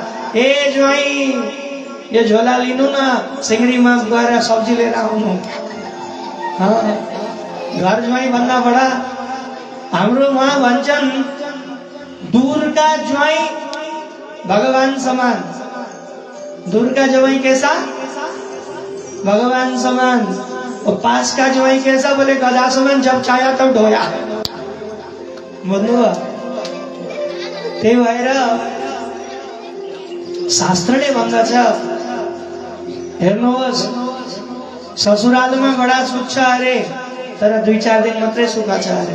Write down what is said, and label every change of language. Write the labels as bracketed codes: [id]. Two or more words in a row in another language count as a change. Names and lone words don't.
[ne] ए ज्वाइँ, यो झोला लिनु न, सिंगरीमा गएर सब्जी लिएर आउनु। घर ज्वाइँ भन्दा बडा हाम्रो उहाँ भन्छन् [hi] दूरका ज्वाइँ भगवान समान। दूरका ज्वाइँ कैसा? भगवान समान। और पास का ज्वाइँ कैसा? बोले गधा समान, जब चाया तब ढोया। [ne] भन्नुभयो। त्यही भएर शास्त्रले भन्दछ, हेर्नुहोस् ससुरालमा बडा सुख छ अरे, तर 2-4 दिन मात्रै सुख छ अरे।